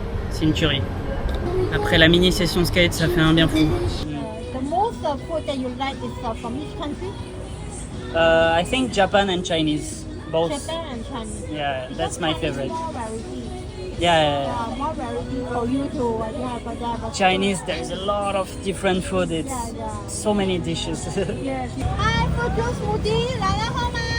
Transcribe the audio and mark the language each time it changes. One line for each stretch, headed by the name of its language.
French: C'est une tuerie. Après la mini session skate, ça fait un bien fou.
English: The most food that you like is from which country? I think Japan and Chinese, both. Japan and Chinese. Yeah, that's my favorite. More variety. Yeah, More variety for you to have. Chinese, there's a lot of different food. It's so many dishes. Yes. Hi, for two smoothie
Chinese: 来了好吗？